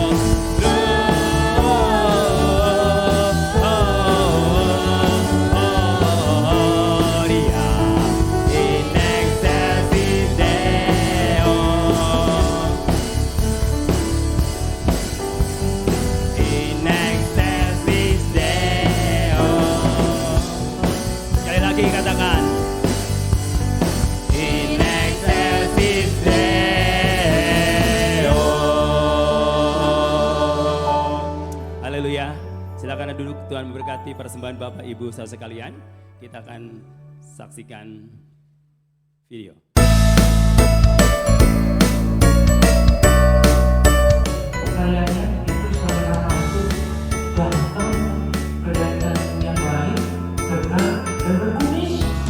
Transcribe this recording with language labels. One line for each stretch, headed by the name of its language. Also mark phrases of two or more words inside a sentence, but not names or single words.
Latin: Gloria in excelsis Deo. In excelsis Deo.
Indonesian: Sekali lagi katakan.
Latin: In excelsis Deo.
Indonesian: Haleluya. Silakan duduk, Tuhan memberkati persembahan Bapak Ibu saudara sekalian. Kita akan saksikan video. Kayaknya itu salah satu contoh kelihatan yang lain karena berkumis.